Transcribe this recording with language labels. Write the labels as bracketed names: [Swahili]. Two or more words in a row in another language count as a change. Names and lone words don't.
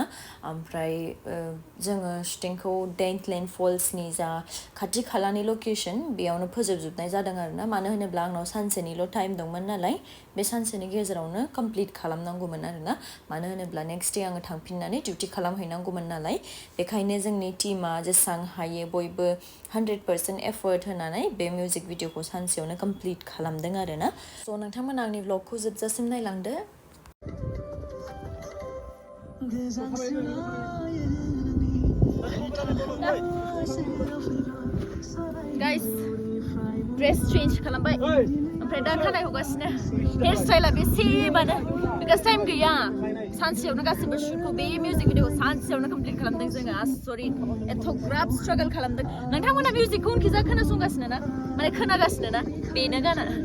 [Bodo] ओमफ्राय जोङो शुटिंखौ डेन्टलेन्ड फल्सनि जा खाथि खालानि लकेशन बेयावनो फोजोबजोबनाय जादों आरोना मानो होनोब्ला आंनाव सानसेनिल' टाइम दंमोन नालाय बे सानसेनि गेजेरावनो कमप्लिट खालामनांगौमोन आरोना मानो होनोब्ला [English] next day [Bodo] आङो थांफिननानै डिउटि खालामहैनांगौमोन नालाय बेखायनो जोंनि टीमा जेसेबां हायो बयबो 100% एफर्ट होनानै बे [English] music video [Bodo] सानसेयावनो कमप्लिट खालामदों आरोना. स' नोंथांमोना आंनि ब्लगखौ जोबजासिम नायलांदो. [English] Guys, dress change [Bodo] खालामबाय ओमफ्राय दा खानाय हगासिनो [English] hair style [Bodo] बेसेबानो बिकज टाइम गैया सानसेयावनो गासिबो शुटखौ बे [English] music video [Bodo] सानसेयावनो कमप्लिट खालामदों जोङो आसरित एथ'ग्राब स्ट्रागल खालामदों. नोंथांमोना मिउजिकखौ उनखिजा खोनासंगासिनो ना माने खोनागासिनो ना बेनो गाना